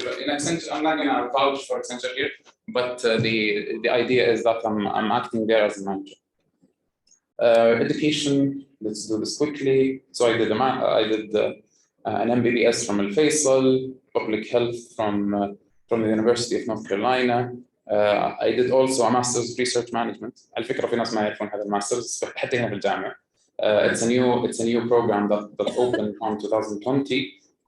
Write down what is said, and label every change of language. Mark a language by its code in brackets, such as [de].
[en] In Accenture, I'm not going to vouch for Accenture here, but the idea is that I'm acting there as a manager. Education, let's do this quickly. So I did an MBBS from Alfaisal, public health from the University of North Carolina. I did also a master's of research management. [ar] على فكرة في ناس ما يعرفون هذا الماسترز حتى هنا في الجامعة. [en] It's a new program that opened on 2020.